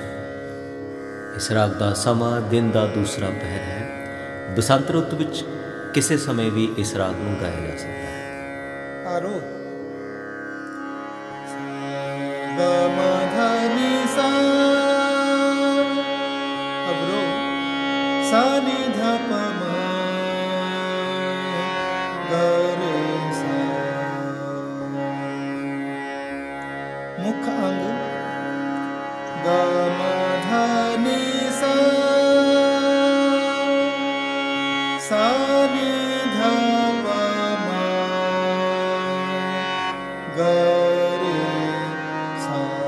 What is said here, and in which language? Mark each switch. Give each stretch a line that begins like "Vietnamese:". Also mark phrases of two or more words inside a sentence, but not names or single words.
Hindi: इस राग का समा दिन का दूसरा पहर है। बसंत रुत विच किसी समय भी इस राग को गाया जा सकता है। आरोह सा नि ध प म ग रे सा। मुख्य अंग ग म ध नि सा नि ध प म ग रे सा।